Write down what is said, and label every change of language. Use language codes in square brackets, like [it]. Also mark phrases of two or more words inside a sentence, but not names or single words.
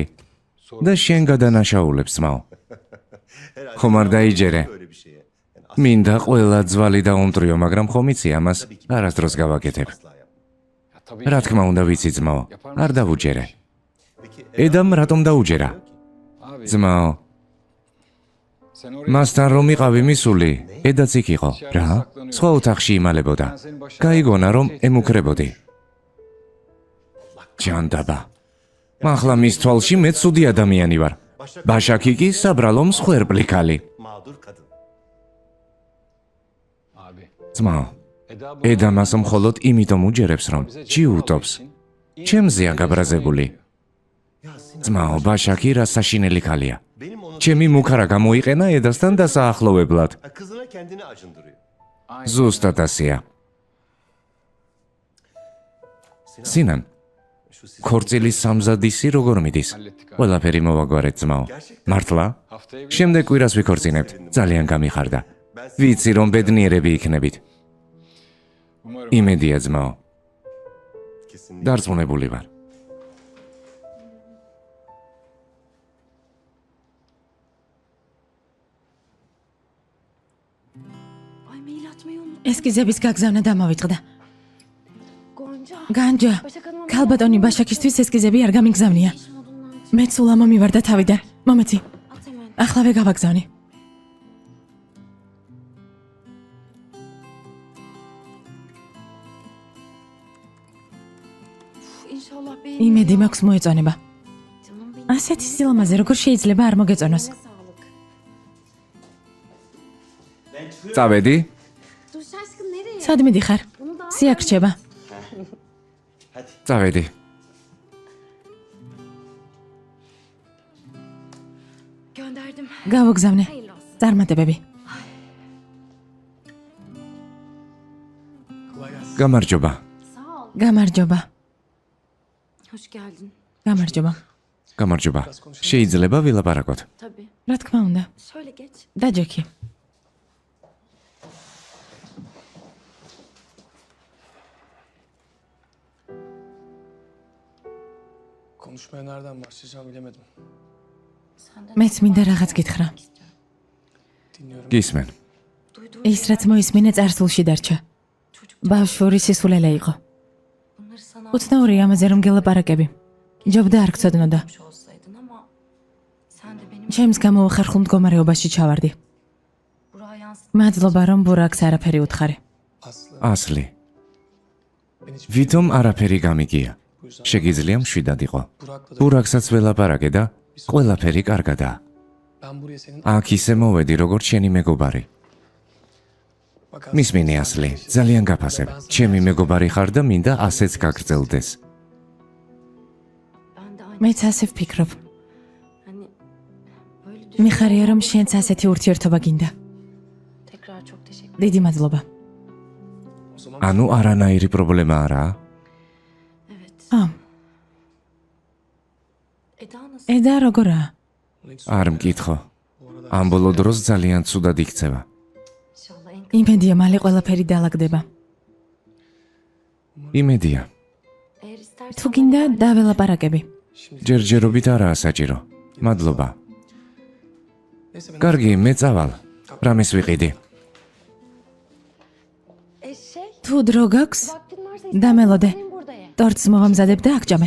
[ka] და შენ გადანაშაულებს, ძმაო. ხომ არ დაიჯერე? მინდა ყველა ძვალი დაუმტრიო, მაგრამ ხომ იცი ამას არასდროს გავაკეთებ. რა თქმა უნდა ვიცი ძმაო, არ დავუჯერე. ედამ რატომ დაუჯერა? [tr] Abi [ka] ძმაო, [tr] sen oraya [ka] მასთან რომ იყავი მისული, ედაც იქ იყო. რა? სხვა ოთახში იმალებოდა. გაიგონა რომ ემუქრებოდი. ჯანდაბა. ახლა მის თვალში მე ცუდი ადამიანი ვარ. ბაშაკი კი საბრალო მსხვერპლი ქალი. [tr] abi. [ka] ძმაო, [tr] Eda bu [ka] ედა მას მხოლოდ იმიტომ უჯერებს, რომ ჭიუტობს. ჩემზეა გაბრაზებული. ძმაო, ბაშაკი რა საშინელი ქალია. ჩემი მუქარა გამოიყენა ედასთან დასაახლოვებლად. [tr] Kızına kendini acındırıyor. [ka] ზუსტად ასეა. სინან, ქორწილის სამზადისი როგორ მიდის? ყველაფერი მოვაგვარეთ ძმაო. მართლა? [tr] haftaya bir [ka] შემდეგ კვირას ვიქორწინებთ. ძალიან გამიხარდა. ვიცი რომ ბედნიერები იქნებით. [tr] umarım [ka] იმედია ძმაო. [tr] Kesinlikle. [ka] დარწმუნებული ვარ. [tr] Ay mail atmayı unuttum. [ka] ესკიზების გაგზავნა დამავიწყდა. Gonca. განჯა, [tr] Başak Hanım'a [ka] ქალბატონი ბაშაკისთვის ესკიზები არ გამიგზავნია. [tr] iş modundan çık. [ka] მე სულ ამომივარდა თავიდან. მომეცი, [tr] At hemen. [ka] ახლავე გავაგზავნი. [tr] Uf, İnşallah beğenir. [ka] იმედი მაქვს მოეწონება. [tr] Canım benim. [ka] ასეთი სილამაზე როგორ შეიძლება არ მოგეწონოს? [tr] Eline sağlık. [ka] წავედი? [tr] Dur şaşkın nereye? [ka] სად მიდიხარ? [tr] Bunu da al. [ka] სიარჩება. წავედი. [tr] Gönderdim. [ka] გავოგზავნე. [tr] Hayırlı olsun. [ka] წარმატებები. გამარჯობა. [tr] Sağ ol. [ka] გამარჯობა. [tr] Hoş geldin. [ka] გამარჯობა. გამარჯობა. შეიძლება ვილაპარაკოთ? [tr] Tabii. [ka] რა თქმა უნდა. [tr] Şöyle geç. [ka] დაჯექი. [tr] Konuşmaya nereden başlayacağımı bilemedim. Senden [ka] მეც მინდა რაღაც გითხრა. [tr] Dinliyorum. [ka] გისმენ. [tr] Duyduğum [ka] ის რაც მოისმინე წარსულში დარჩა. [tr] çocuk. [ka] ბავშვური სისულელე იყო. [tr] bunları sana [ka] უცნაური ამაზე რომ გელაპარაკები. ჯობდა არ გწოდნოდა. [tr] anlatmış olsaydın ama sen de benim [ka] ჩემს გამოუხერხულ მდგომარეობაში ჩავარდი. [tr] buraya yansıt. [ka] მადლობა რომ ბურაკს არაფერი უთხარი. Aslı ასლი. [tr] ben hiç [ka] ვითომ არაფერი გამიგია. შეგიძლია მშვიდად იყო. [tr] Burak'la da [ka] ბურაკსაც ველაპარაკე და ყველაფერი კარგადაა. [tr] ben buraya senin [ka] აქ ისე მოვედი როგორც შენი მეგობარი. [tr] bak [ka] მისმინე ასლი, ძალიან გაფასებ. ჩემი მეგობარი ხარ და მინდა ასეც გაგრძელდეს. [tr] Ben de aynı. [ka] მეც ასე ვფიქრობ. [tr] Hani böyle [ka] მიხარია რომ შენც ასეთი ურთიერთობა გინდა. [tr] Tekrar çok teşekkür [ka] დიდი მადლობა. [tr] o zaman [ka] ანუ არანაირი პრობლემა არაა? [tr] Evet. ა, Eda nasıl? [ka] ედა როგორაა? [tr] onu hiç [ka] არ მკითხო. [tr] bu arada [ka] ამ ბოლო დროს ძალიან ცუდად იქცევა. [tr] İnşallah en [ka] იმედია მალე ყველაფერი დაალაგდება. იმედია. [tr] Eğer istersen [ka] თუ გინდა დაველაპარაკები. [tr] şimdi [ka] ჯერჯერობით არაა საჭირო. მადლობა. [tr] neyse ben [ka] კარგი, მე წავალ. რამეს ვიყიდი? თუ დრო გაქვს, [tr] vaktin varsa [ka] დამელოდე. [tr] istersen burada ye. [ka] ტორტს მოვამზადებ და აღჭამე.